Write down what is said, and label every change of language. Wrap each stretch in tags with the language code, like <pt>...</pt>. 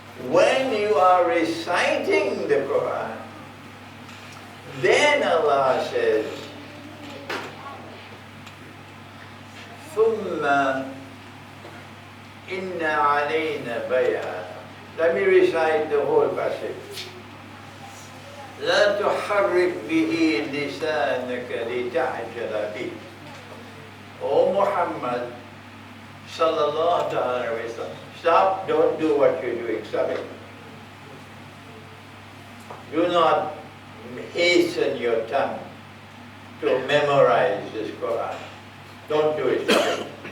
<en>When you are reciting the Quran, then Allah says,</en> <ar>ثُمَّ إِنَّ عَلَيْنَا بَيَانًا.</ar> <en>Let me recite the whole passage.</en> <ar>لا تحرك به لسانك لتعجل به.</ar> <en>O Muhammad sallallahu alaihi wasallam, stop, don't do what you're doing, stop it. Do not hasten your tongue to memorize this Quran. Don't do it, stop it.</en>